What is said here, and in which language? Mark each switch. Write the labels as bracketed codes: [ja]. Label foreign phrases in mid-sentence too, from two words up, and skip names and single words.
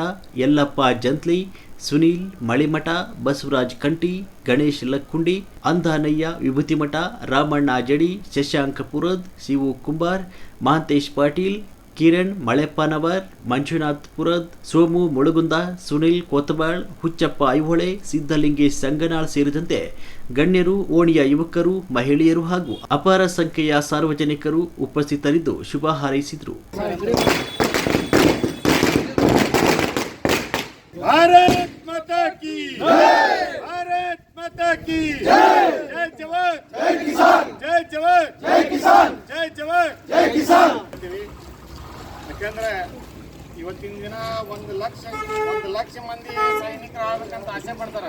[kn] ಯಲ್ಲಪ್ಪ ಜಂತ್ಲಿ, ಸುನೀಲ್ ಮಳಿಮಠ, ಬಸವರಾಜ್ ಕಂಟಿ, ಗಣೇಶ್ ಲಕ್ಕುಂಡಿ, ಅಂಧಾನಯ್ಯ ವಿಭೂತಿಮಠ, ರಾಮಣ್ಣ ಜಡಿ, ಶಶಾಂಕ ಪುರದ್, ಶಿವು ಕುಂಬಾರ್, ಮಹಾಂತೇಶ್ ಪಾಟೀಲ್, ಕಿರಣ್ ಮಳೆಪ್ಪನವರ್, ಮಂಜುನಾಥ್ ಪುರದ್, ಸೋಮು ಮುಳುಗುಂದ, ಸುನಿಲ್ ಕೊತ್ತಬಾಳ್, ಹುಚ್ಚಪ್ಪ ಐಹೊಳೆ, ಸಿದ್ದಲಿಂಗೇಶ್ ಸಂಗನಾಳ್ ಸೇರಿದಂತೆ ಗಣ್ಯರು, ಓಣಿಯ ಯುವಕರು, ಮಹಿಳೆಯರು ಹಾಗೂ ಅಪಾರ ಸಂಖ್ಯೆಯ ಸಾರ್ವಜನಿಕರು ಉಪಸ್ಥಿತರಿದ್ದು ಶುಭ ಹಾರೈಸಿದರು. [hi] भारत माता की जय, भारत माता की जय, जय जवान जय किसान, जय जवान जय किसान, जय जवान जय किसान. [kn] ಯಾಕಂದ್ರೆ ಇವತ್ತಿನ ದಿನ 1 ಲಕ್ಷ ಮಂದಿ ಸೈನಿಕರು ಆಗ್ಬೇಕಂತ ಆಸೆ ಪಡ್ತಾರೆ.